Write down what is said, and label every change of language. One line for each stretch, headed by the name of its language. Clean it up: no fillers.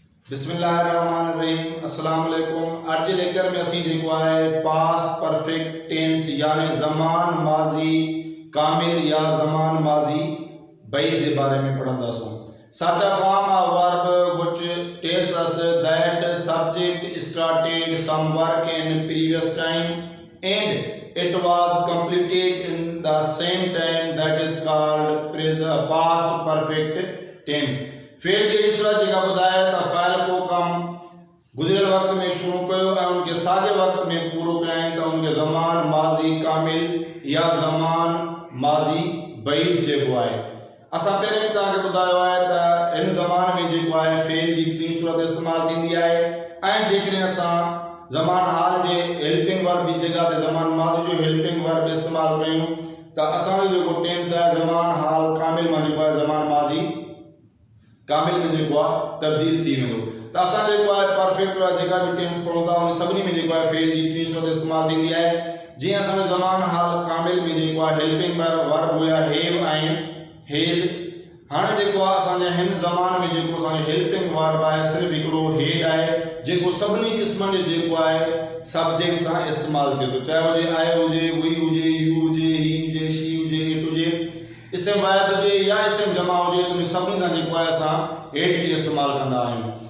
Sindhi: बिस्मिल्लाहिर्रहमानिर्रहीम अस्सलाम वालेकुम। आज के लेक्चर में असी जेको है पास्ट परफेक्ट टेंस यानी ज़मान माजी कामिल या ज़मान माजी बई के बारे में पढ़ंदासूं।
English: Such a form of verb which tells us that subject started some work in previous time and it was completed in the same time, that is called past perfect tense।
Sindhi: Fail जहिड़ी सूरत जेका ॿुधाए त file को कम गुज़िरियल वक़्त में शुरू कयो ऐं उनखे साॻे वक़्त में पूरो कयईं त उनखे ज़मान माज़ी कामिल या ज़मान माज़ी बईद चइबो आहे। असां पहिरें बि तव्हांखे ॿुधायो आहे त हिन ज़मान में जेको आहे फेल जी टी सूरत इस्तेमालु थींदी आहे ऐं जेकॾहिं असां ज़मान हाल जे हेल्पिंग वर्ब जी जॻह ते ज़मान माज़ी जो हेल्पिंग वर्ब इस्तेमालु कयूं त असांजो जेको टेंस आहे ज़मान हाल कामिल मां जेको आहे ज़मान माज़ी कामिल में जेको आहे तब्दील थी वेंदो। त असां जेको आहे परफेक्ट जेका बि टेंस पढ़ूं था उन सभिनी में जेको आहे फेल जी टी सूरत इस्तेमालु थींदी आहे। जीअं असांजो ज़मान हाल कामिल में जेको आहे हेल्पिंग वर्ब हुया हैव ऐं हेज़। हाणे जेको आहे असांजे हिन ज़मान में जेको असांजो हेल्पिंग वर्ब आहे सिर्फ़ु हिकिड़ो हेड आहे जेको सभिनी क़िस्मनि जो जेको आहे सब्जेक्ट सां इस्तेमालु थिए थो, चाहे हुजे आई हुजे हुई हुजे यू हुजे ही हुजे शी हुजे इट हुजे इसम वाहिद हुजे या इसम जमा हुजे, उन सभिनी सां जेको आहे असां हेड खे इस्तेमालु कंदा आहियूं।